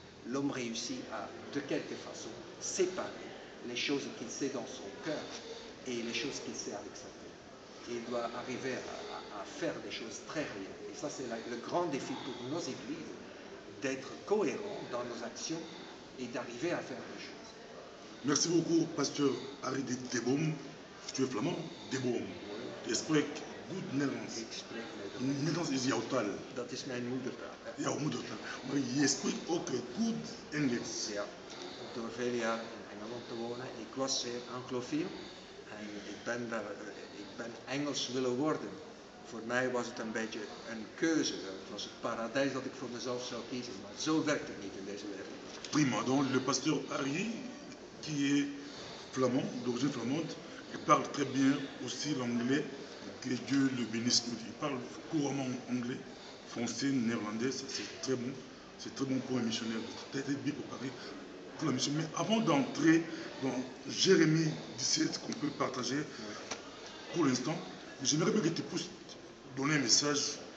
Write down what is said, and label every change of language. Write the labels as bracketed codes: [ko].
[fr] L'homme réussit à, de quelque façon, séparer les choses qu'il sait dans son cœur et les choses qu'il sait avec sa tête. Et il doit arriver à faire des choses très réelles. Et ça, c'est le grand défi pour nos églises, d'être cohérents dans nos actions et d'arriver à faire des choses. Merci beaucoup, pasteur Harry de Boom. Tu es flamand? De Boom. [nl] Je spreek goed Nederlands. Ik spreek Nederlands is jouw taal. Dat is mijn moedertaal. Jouw moedertaal. Maar je spreekt ook goed Engels. Ja, door vele jaren in Engeland te wonen. Ik was zeer anglofiel en ik ben Engels willen worden. Voor mij was het een beetje een keuze. Het was het paradijs dat ik voor mezelf zou kiezen, maar zo werkt het niet in deze wereld. [fr] Prima, donc le pasteur Harry, qui est flamand, d'origine flamande, il parle très bien aussi l'anglais. Que Dieu le bénisse. Il parle couramment anglais, français, néerlandais, c'est très bon. C'est très bon pour un missionnaire. Peut-être bien préparé pour la mission. Mais avant d'entrer dans Jérémie 17 qu'on peut partager pour l'instant, j'aimerais bien que tu puisses donner un message.